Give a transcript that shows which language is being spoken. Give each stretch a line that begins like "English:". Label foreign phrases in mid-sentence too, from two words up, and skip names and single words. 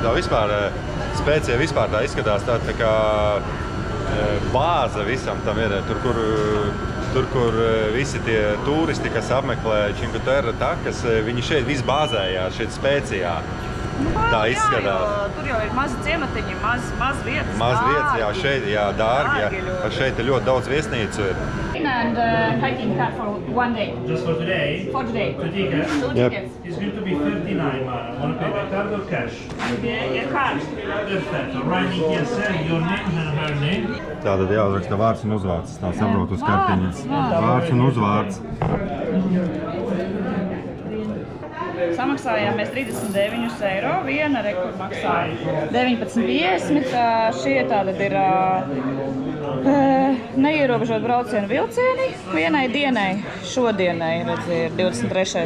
Latvian: Tā vispār, Spēcija vispār tā izskatās tā kā bāze visam tam ir, tur, kur Tur, kur visi tie turisti, kas apmeklē Cinque Terre takas, viņi šeit viss bāzējās, šeit Spēcijā. Tā izskatās. Jā, tur jau ir mazi ciematiņi, maz vietas. Maz vietas, jā, šeit, jā, dārgi, jā. Šeit ir ļoti daudz viesnīcu ir.
English: And hiking car for one day. Just for today? For today. 2 tickets? 2 Yep. tickets. It's going to be 39, Mara. Want to pay by card or cash? Yeah, card. Perfetto. Writing here, sir, your name and her name.
Latvian: Tātad jāuzraksta vārds un uzvārds. Tā saprotu uz kartiņas. Vārds un uzvārds. Samaksājām mēs 39 eiro, viena rekur maksāja 19,50. Šie tātad ir neierobežot braucienu vilcieni vienai dienai, šodienai, redz, ir 23.